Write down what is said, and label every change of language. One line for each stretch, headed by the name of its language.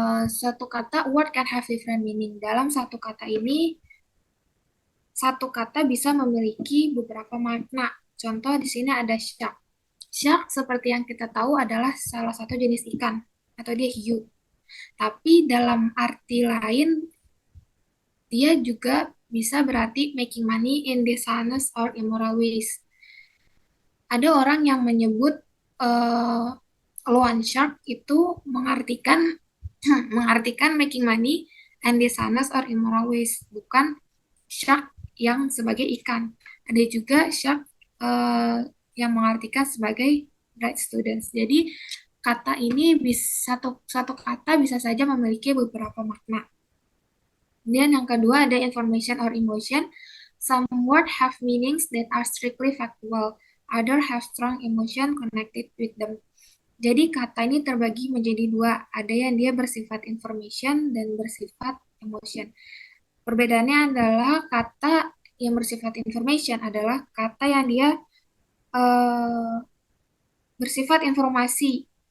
Indonesian: Suatu kata
English: word can have different meaning.
Indonesian: Dalam satu kata ini, satu kata bisa memiliki beberapa makna. Contoh di sini ada shark. Shark seperti yang kita tahu adalah salah satu jenis ikan atau dia hiu. Tapi dalam arti lain dia juga bisa berarti
English: making money in dishonest or immoral ways.
Indonesian: Ada orang yang menyebut uh, loan shark itu mengartikan mengartikan
English: making money and dishonest or immoral ways,
Indonesian: bukan shark yang sebagai ikan. Ada juga shark yang mengartikan sebagai bright students. Jadi kata ini bisa satu kata bisa saja memiliki beberapa makna. Kemudian yang kedua ada information or emotion.
English: Some words have meanings that are strictly factual. Other have strong emotion connected with them.
Indonesian: Jadi kata ini terbagi menjadi dua. Ada yang dia bersifat information dan bersifat emotion. Perbedaannya adalah kata yang bersifat information adalah kata yang dia eh, bersifat informasi.